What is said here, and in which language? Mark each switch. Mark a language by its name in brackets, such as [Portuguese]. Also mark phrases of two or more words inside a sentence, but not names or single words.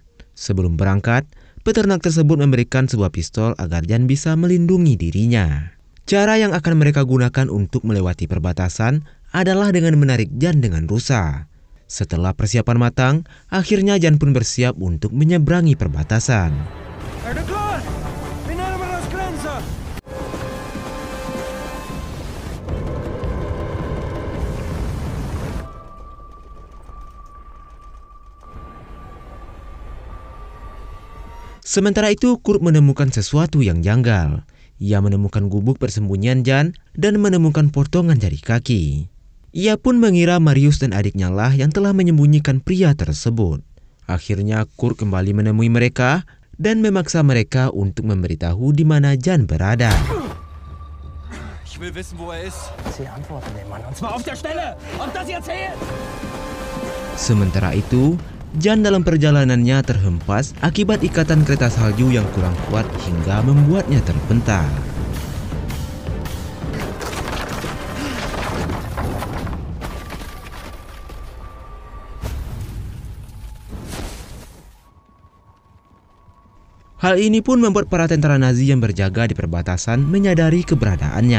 [Indonesian] Sebelum berangkat, peternak tersebut memberikan sebuah pistol agar Jan bisa melindungi dirinya. Cara yang akan mereka gunakan untuk melewati perbatasan adalah dengan menarik Jan dengan rusa. Setelah persiapan matang, akhirnya Jan pun bersiap untuk menyeberangi perbatasan. [Swedish] Er du klar? Vi närmar oss gränsen! [Indonesian] Sementara itu, Kurt menemukan sesuatu yang janggal. Ia menemukan gubuk persembunyian Jan dan menemukan potongan jari kaki. Ia pun mengira Marius dan adiknya lah yang telah menyembunyikan pria tersebut. Akhirnya Kurt kembali menemui mereka dan memaksa mereka untuk memberitahu di mana Jan berada. [German] Ich will wissen, wo er ist. Sie antworten dem Mann, und zwar auf der Stelle! Ob das jetzt zählt? [Indonesian] Sementara itu, Jan dalam perjalanannya terhempas akibat ikatan kereta salju yang kurang kuat hingga membuatnya terpental. Hal ini pun membuat para tentara Nazi yang berjaga di perbatasan menyadari keberadaannya.